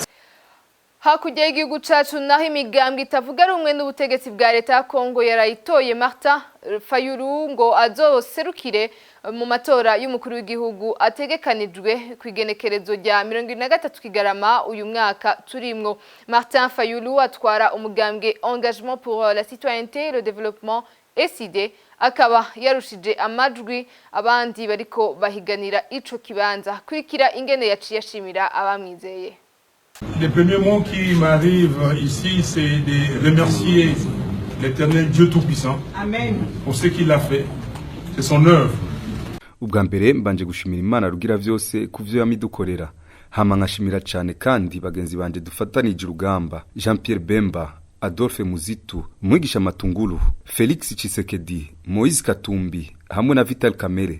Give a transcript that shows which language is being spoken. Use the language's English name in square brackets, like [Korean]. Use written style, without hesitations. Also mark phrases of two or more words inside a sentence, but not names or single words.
[Rundi] Hakurya y'igihugu cacu naho imigambwe itavuga rumwe n'ubutegetsi bwa leta ya Kongo yarayitoye Martin Fayulu ngo azoserukire mu matora y'umukuru w'igihugu ategekanijwe kwigenekerezo rya 23 Kigarama uyu mwaka turimwo. Martin Fayulu atwara umugambwe Engagement pour la citoyenneté et le développement SID, akaba yarushije amajwi abandi bariko bahiganira ico kibanza kurikira ingene yaciye ashimira abamwizeye. [French] Les premiers mots qui m'arrivent ici, c'est de remercier l'Éternel Dieu Tout-Puissant. Amen. Pour ce qu'il a fait. C'est son œuvre. [Rundi] Ubwa mbere mbanje gushimira Imana rugira vyose kuvyo yamidukorera. Hama nkashimira cyane kandi bagenzi banje dufatanije urugamba. Jean-Pierre Bemba, Adolphe Muzitu, Mwigisha Matungulu, Felix Tshisekedi, Moise Katumbi, hamwe na Vital Kamere.